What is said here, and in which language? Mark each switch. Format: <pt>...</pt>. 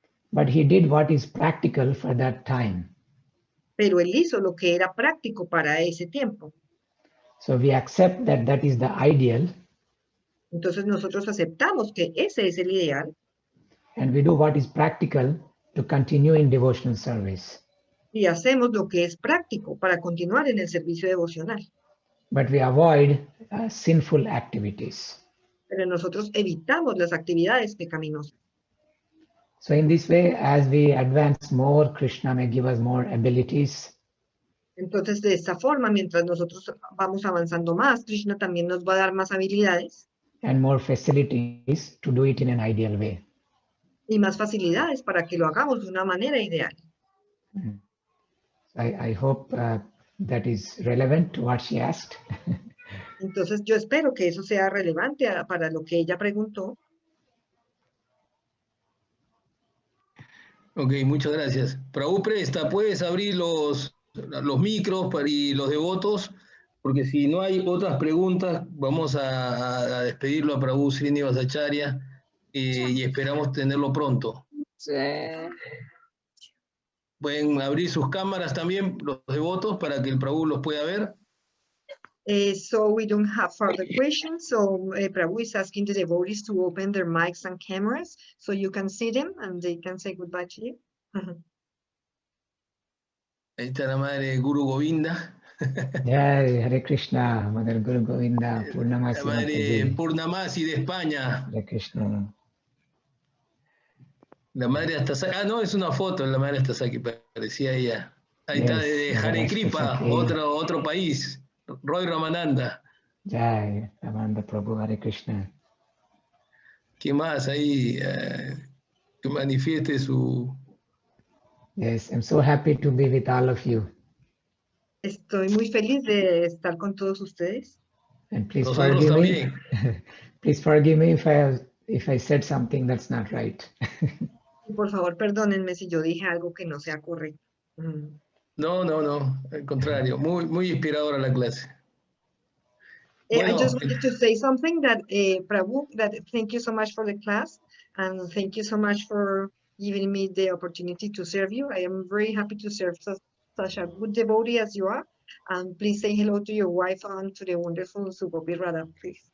<en>But he did what is practical for that time.</en> <es>Pero él hizo lo que era práctico para ese tiempo.</es> <en>So we accept that that is the ideal.</en> <es>Entonces nosotros aceptamos que ese es el ideal.</es> <en>And we do what is practical to continue in devotional service.</en> <es>Y hacemos lo que es práctico para continuar en el servicio devocional.</es> <en>But we avoid sinful activities.</en> <es>Pero nosotros evitamos las actividades pecaminosas.</es> <en>So in this way, as we advance more, Krishna may give us more abilities.</en> <es>Entonces, de esta forma, mientras nosotros vamos avanzando más, Krishna también nos va a dar más habilidades.</es> <en>And more facilities to do it in an ideal way.</en> <es>Y más facilidades para que lo hagamos de una manera ideal.</es> <en>I hope that is relevant to what she asked.</en> <es>Entonces, yo espero que eso sea relevante para lo que ella preguntó. Ok, muchas gracias. Prabhu Presta, ¿puedes abrir los micros y los devotos? Porque si no hay otras preguntas, vamos a despedirlo a Prabhu Srinivas Acharya y esperamos tenerlo pronto. Sí. Pueden abrir sus cámaras también, los devotos, para que el Prabhu los pueda ver.</es> <en>So we don't have further questions. So Prabhu is asking the devotees to open their mics and cameras so you can see them and they can say goodbye to you.</en> <es>Ahí está la madre Guru Govinda.</es> <en>Jai Hare Krishna, Mother Guru Govinda, Purnamasi.</en> <es>La madre Purnamasi de España. Hare Krishna. La madre Astasaki. Ah, no, es una foto, la madre Astasaki, parecía ella. Ahí está, de Hare Kripa, otro país. Roy Ramananda. Jai Ramananda Prabhu, Hare Krishna. ¿Qué más ahí? Que manifieste su...</es> <en>Yes, I'm so happy to be with all of you.</en> <es>Estoy muy feliz de estar con todos ustedes.</es> <en>And please</en> <es>Nosotros</es> <en>forgive</en> <es>también.</es> <en>me. Please forgive me if I said something that's not right.</en> <es>Por favor, perdónenme si yo dije algo que no sea correcto. No, al contrario, muy inspiradora la clase.</es> <en>I</en> <es>Bueno,</es> <en>just wanted to say something that Prabhu, that thank you so much for the class and thank you so much for giving me the opportunity to serve you. I am very happy to serve such a good devotee as you are. And please say hello to your wife and to the wonderful Sugopi Radha, please.</en>